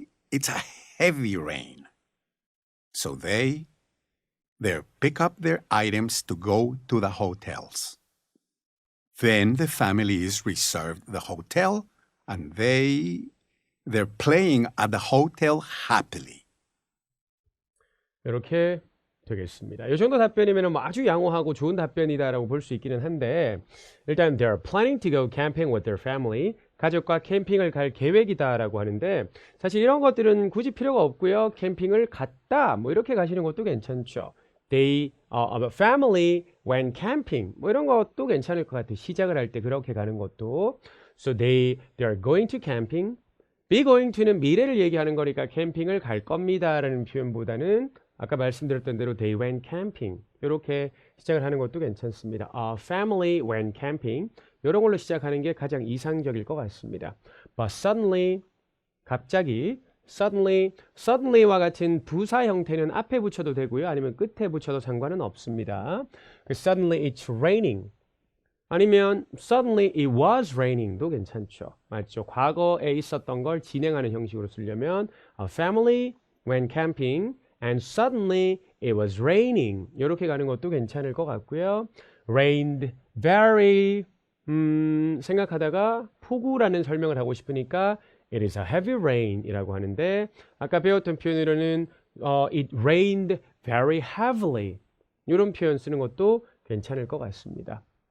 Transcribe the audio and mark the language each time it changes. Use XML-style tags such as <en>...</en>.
<en>It's a heavy rain. So they pick up their items to go to the hotels. Then the family is reserved the hotel and they're playing at the hotel happily.</en> <ko>이렇게 되겠습니다. 이 정도 답변이면 뭐 아주 양호하고 좋은 답변이다라고 볼 수 있기는 한데 일단</ko> <en>they're planning to go camping with their family.</en> <ko>가족과 캠핑을 갈 계획이다라고 하는데 사실 이런 것들은 굳이 필요가 없고요. 캠핑을 갔다 뭐 이렇게 가시는 것도 괜찮죠.</ko> <en>They family went camping</en> <ko>뭐 이런 것도 괜찮을 것 같아요. 시작을 할 때 그렇게 가는 것도.</ko> <en>So they're going to camping.</en> <ko>be going to는 미래를 얘기하는 거니까 캠핑을 갈 겁니다라는 표현보다는 아까 말씀드렸던 대로</ko> <en>they went camping</en> <ko>이렇게 시작을 하는 것도 괜찮습니다.</ko> <en>Family went camping</en> <ko>이런 걸로 시작하는 게 가장 이상적일 것 같습니다.</ko> <en>But suddenly</en> <ko>갑자기 suddenly와 같은 부사 형태는 앞에 붙여도 되고요. 아니면 끝에 붙여도 상관은 없습니다.</ko> <en>Suddenly it's raining 아니면 suddenly it was raining도 괜찮죠.</en> <ko>맞죠? 과거에 있었던 걸 진행하는 형식으로 쓰려면</ko> <en>family went camping and suddenly it was raining</en> <ko>이렇게 가는 것도 괜찮을 것 같고요. rained very 생각하다가 폭우라는 설명을 하고 싶으니까 it is a heavy rain 이라고 하는데 아까 배웠던 표현으로는</ko> <en>it rained very heavily</en> <ko>이런 표현 쓰는 것도 괜찮을 것 같습니다.</ko>